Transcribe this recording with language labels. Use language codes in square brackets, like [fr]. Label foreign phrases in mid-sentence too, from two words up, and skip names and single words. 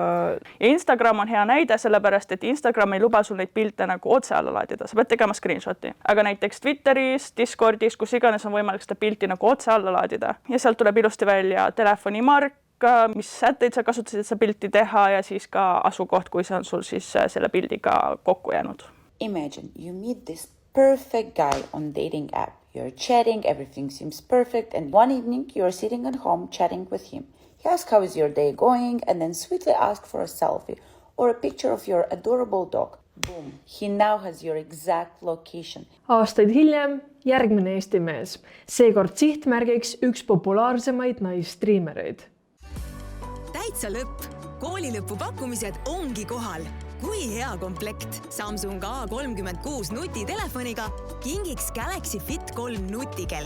[et] Instagram on hea näide, sellepärast, et Instagram ei luba sul neid pilte otse alla laadida. Sa pead tegema screenshoti. Aga näiteks Twitteris, Discordis, kus iganes on võimalik seda pilti otse alla laadida. Ja sealt tuleb ilusti välja telefonimark, mis sätteid sa kasutasid seda pilti teha ja siis ka asukoht, kui see on sul siis selle pildiga kokku jäänud. [en] Imagine you meet this perfect guy on dating app. You're chatting, everything seems perfect, and one evening you're sitting at home chatting with him. He asks how is your day going and then sweetly asks for a selfie or a picture of your adorable dog. Boom, he now has your exact location. [et] Aastaid hiljem järgmine Eesti mees, seekord sihtmärgiks üks populaarsemaid naisstriimereid. Täitsa lõpp! Koolilõpu pakkumised ongi kohal. Kui hea komplekt Samsung A36 nutitelefoniga kingiks Galaxy Fit 3 nutikell.